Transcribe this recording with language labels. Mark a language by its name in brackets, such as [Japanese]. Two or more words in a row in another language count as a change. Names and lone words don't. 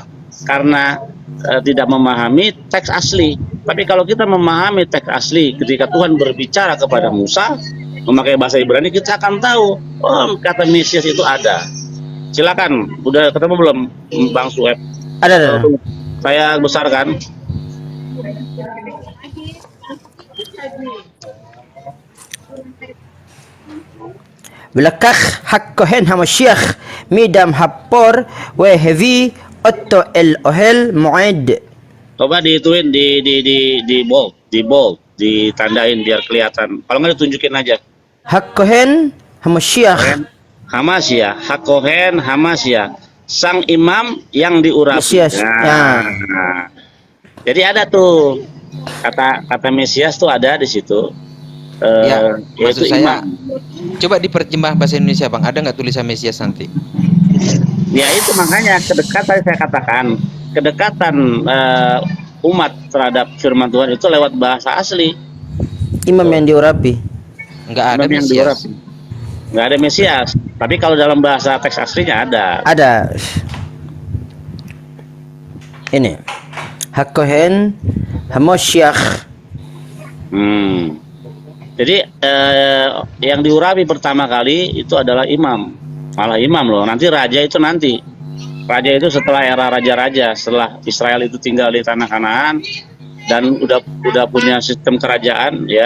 [Indonesian] Karena tidak memahami teks asli. Tapi kalau kita memahami teks asli, ketika Tuhan berbicara kepada Musa memakai bahasa Ibrani, kita akan tahu kata Mesias itu ada. Silakan, udah ketemu belum Bang Sueb? Ada. Saya besarkan. [Hebrew] ולקח הכהן המשיח מדם הפור והביא אותו אל אוהל מועד. [Indonesian] Coba dihituin di bold, ditandain biar kelihatan. Kalau nggak ditunjukin aja. [Hebrew] הכהן המשיח הכהן המשיח, [Indonesian] sang imam yang diurapi. Mesias. Nah. Jadi ada tuh kata Mesias tuh ada di situ. Ya, Yaitu maksud saya, imam. coba diterjemah bahasa Indonesia, Bang. Ada nggak tulisan Mesias nanti? Ya itu makanya kedekatan saya katakan, kedekatan umat terhadap firman Tuhan itu lewat bahasa asli. Imam yang diurapi. Nggak ada Imam yang Mesias. diurapi. Nggak ada Mesias. Tapi kalau dalam bahasa teks aslinya ada. Ada. Ini [Hebrew] הכהן המשיח. [Indonesian] Jadi yang diurapi pertama kali itu adalah imam, malah imam loh. Nanti raja itu raja itu setelah era raja-raja, setelah Israel itu tinggal di tanah Kanaan dan udah punya sistem kerajaan ya.